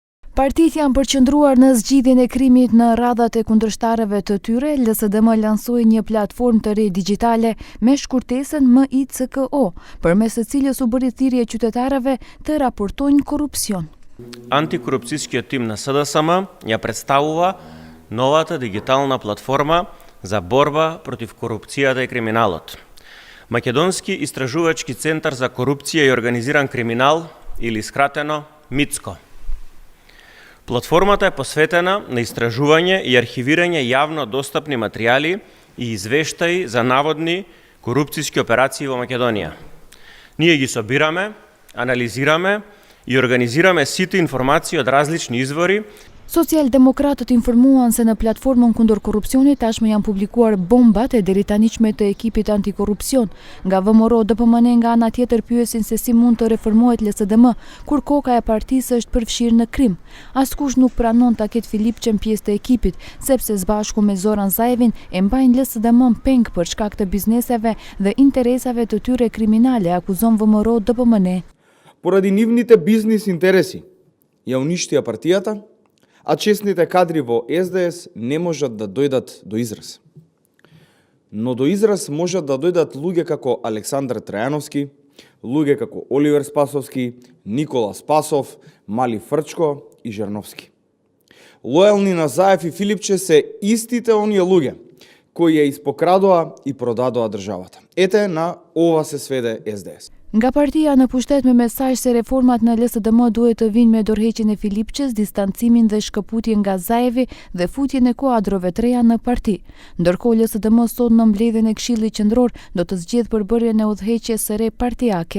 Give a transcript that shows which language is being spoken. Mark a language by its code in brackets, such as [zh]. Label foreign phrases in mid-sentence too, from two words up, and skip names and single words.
[sq] Partitë janë përqendruar në zgjidhjen e krimit në radhat e kundërshtarëve të tyre. LSDM lansoi një platformë të re digjitale me shkurtesën MICKO, përmes së cilës u bëri thirrje qytetarëve të raportojnë корупцион. [mk] Антикорупцијскиот тим на СДСМ ја представува новата дигитална платформа за борба против корупцијата и криминалот. Македонски истражувачки центар за корупција и организиран криминал, или скратено МИЦКО. Платформата е посветена на истражување и архивирање јавно достапни материјали и извештаи за наводни корупцијски операции во Македонија. Ние ги собираме, анализираме и организираме сите информации од различни извори. [sq] Socialdemokratët informuan se në platformën kundër korrupsionit tashmë janë publikuar bombat e deritanishme të ekipit antikorrupsion. Nga VMRO DPMN nga ana tjetër pyesin se si mund të reformohet LSDM kur koka e partisë është përfshirë në krim. Askush nuk pranon ta ketë Filipçen pjesë të ekipit, sepse së bashku me Zoran Zaevin e mbajnë LSDM peng për shkak të bizneseve dhe interesave të tyre kriminale, akuzon VMRO DPMN. [mk] Поради нивните бизнис интереси ја уништија партијата, а честните кадри во СДС не можат да дојдат до израз. Но до израз можат да дојдат луѓе како Александар Трајановски, луѓе како Оливер Спасовски, Никола Спасов, Мали Фрчко и Жерновски. Лојални на Заев и Филипче се истите оние луѓе кои ја испокрадоа и продадоа државата. Ете на ова се сведе СДС. [sq] Nga partia në pushtet me mesazh se reformat në LSDM duhet të vinë me dorëheqjen e Filipçes, distancimin dhe shkëputjen nga Zaevi dhe futjen e kuadrove të reja në parti. Ndërkohë LSDM sot në mbledhjen e Këshillit Qendror do të zgjedh përbërjen e udhëheqjes së re partijake.